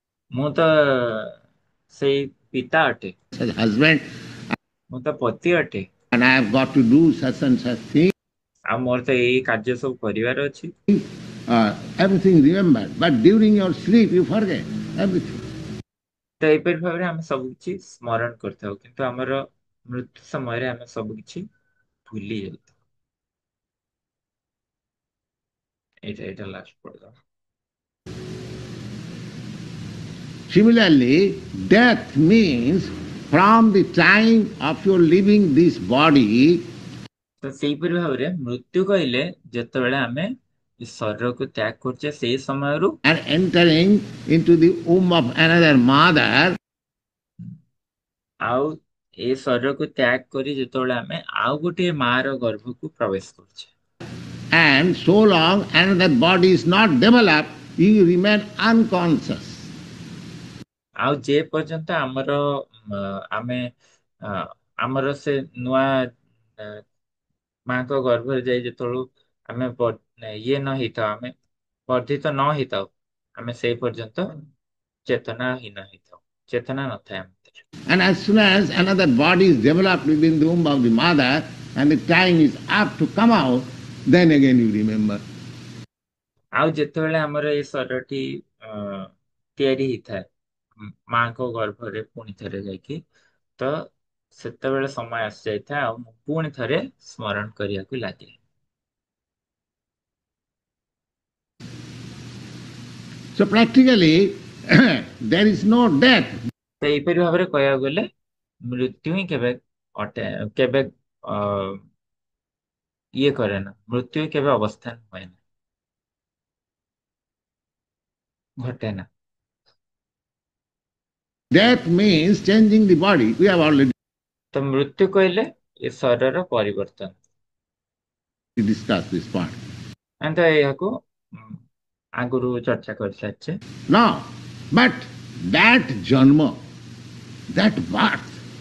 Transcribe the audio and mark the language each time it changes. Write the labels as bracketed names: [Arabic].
[Odia] ମୁଁ ତ ସେଇ ପିତା ଅଟେ, [English] such husband, [Odia] ମୁଁ ତ ପତି ଅଟେ, [English] and I have got to do such and such thing. [Odia] ଆଉ ମୋର ତ ଏଇ କାର୍ଯ୍ୟ ସବୁ କରିବାର ଅଛି। [English] Everything remembered, but during your sleep you forget everything. [Odia] ତ ଏପରି ଭାବରେ ଆମେ ସବୁ କିଛି ସ୍ମରଣ କରିଥାଉ କିନ୍ତୁ ଆମର ମୃତ୍ୟୁ ସମୟରେ ଆମେ ସବୁ କିଛି ଭୁଲି ଯାଇଥାଉ। ଏଇଟା ଲାଷ୍ଟ ପଡିଲା। [English] Similarly, death means from the time of your leaving this body, [Odia] ତ ସେଇପରି ଭାବରେ ମୃତ୍ୟୁ କହିଲେ ଯେତେବେଳେ ଆମେ ଶରୀରକୁ ତ୍ୟାଗ କରୁଛେ ସେଇ ସମୟରୁ [English] and entering into the womb of another mother, [Odia] ଆଉ ଏ ଶରୀରକୁ ତ୍ୟାଗ କରି ଯେତେବେଳେ ଆମେ ଆଉ ଗୋଟିଏ ମାର ଗର୍ଭକୁ ପ୍ରବେଶ କରୁଛେ, [English] and so long another body is not developed, you remain unconscious. [Odia] ଆଉ ଯେ ପର୍ଯ୍ୟନ୍ତ ଆମର ଆମେ ଆମର ସେ ନୂଆ ମାଙ୍କ ଗର୍ଭରେ ଯାଇ ଯେତେବେଳୁ ଆମେ ଇଏ ନ ହେଇଥାଉ, ଆମେ ବର୍ଦ୍ଧିତ ନ ହେଇଥାଉ, ଆମେ ସେଇ ପର୍ଯ୍ୟନ୍ତ ଚେତନାହୀନ ହେଇଥାଉ, ଚେତନା ନଥାଏ ଆମ ଭିତରେ। [English] And as soon as another body is developed within the womb of the mother and the time is up to come out, then again you remember. [Odia] ଆଉ ଯେତେବେଳେ ଆମର ଏଇ ଶରୀରଟି ତିଆରି ହେଇଥାଏ ମାଙ୍କ ଗର୍ଭରେ ପୁଣି ଥରେ ଯାଇକି, ତ ସେତେବେଳେ ସମୟ ଆସି ଯାଇଥାଏ ଆଉ ମୁଁ ପୁଣି ଥରେ ସ୍ମରଣ କରିବାକୁ ଲାଗେ। [English] So practically, there is no death. [Odia] ତ ଏଇପରି ଭାବରେ କହିବାକୁ ଗଲେ ମୃତ୍ୟୁ ହିଁ କେବେ କେବେ ଇଏ କରେ ନା, ମୃତ୍ୟୁ କେବେ ଅବସ୍ଥାନ ହୁଏ ନା, ଘଟେ ନା। [English] Death means changing the body. We have already [Odia] ତ ମୃତ୍ୟୁ କହିଲେ ଏ ଶରୀରର ପରିବର୍ତ୍ତନ। [English] We discussed this part. [Odia] ଆମେ ତ ଏହାକୁ ଆଗରୁ ଚର୍ଚ୍ଚା କରିସାରିଛେ। [English] Now, but that janma, that birth,